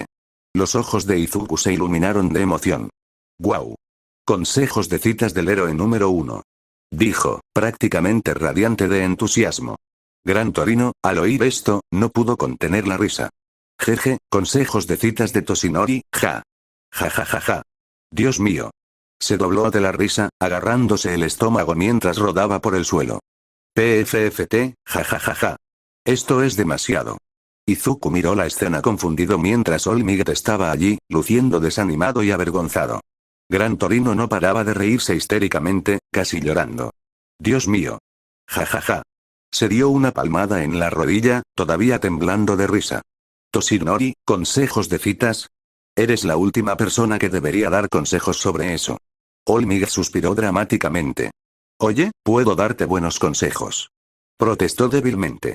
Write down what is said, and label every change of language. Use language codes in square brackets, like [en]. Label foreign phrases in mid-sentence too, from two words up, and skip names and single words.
[es] Los ojos de Izuku se iluminaron de emoción. ¡Guau! Consejos de citas del héroe número 1. Dijo, prácticamente radiante de entusiasmo. Gran Torino, al oír esto, no pudo contener la risa. Jeje, consejos de citas de Toshinori, ja. Ja ja ja ja. Dios mío. Se dobló de la risa, agarrándose el estómago mientras rodaba por el suelo. PFFT, ja ja ja ja. Esto es demasiado. Izuku miró la escena confundido mientras All Might estaba allí, luciendo desanimado y avergonzado. Gran Torino no paraba de reírse histéricamente, casi llorando. Dios mío. Ja ja ja. Se dio una palmada en la rodilla, todavía temblando de risa. Toshinori, consejos de citas. Eres la última persona que debería dar consejos sobre eso. All Might suspiró dramáticamente. Oye, puedo darte buenos consejos. Protestó débilmente.